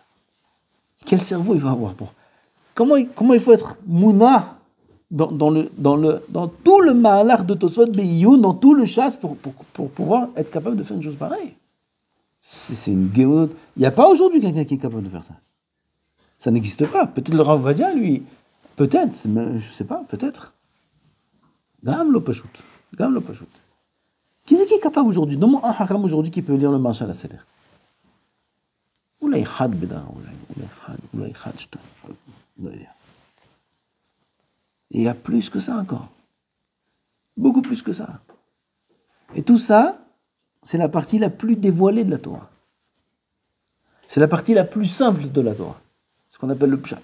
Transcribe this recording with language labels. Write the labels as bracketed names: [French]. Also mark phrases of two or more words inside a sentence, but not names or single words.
[French] Quel cerveau il va avoir pour... Comment il faut être mouna dans tout le mahalach de Tosfot Be'iyun, dans tout le chasse pour pouvoir être capable de faire une chose pareille? C'est une géonote. Il n'y a pas aujourd'hui quelqu'un qui est capable de faire ça. Ça n'existe pas. Peut-être le Rav Ovadia, lui, peut-être, je ne sais pas, peut-être. [Hebrew] גם לא פשוט. [French] Qui est capable aujourd'hui? Donne-moi un haram aujourd'hui qui peut lire le Maharsha à la Seder. [Hebrew] אולי חד בדא, אולי חד שתא. [French] Il y a plus que ça encore. Beaucoup plus que ça. Et tout ça, c'est la partie la plus dévoilée de la Torah. C'est la partie la plus simple de la Torah. Ce qu'on appelle le pshat.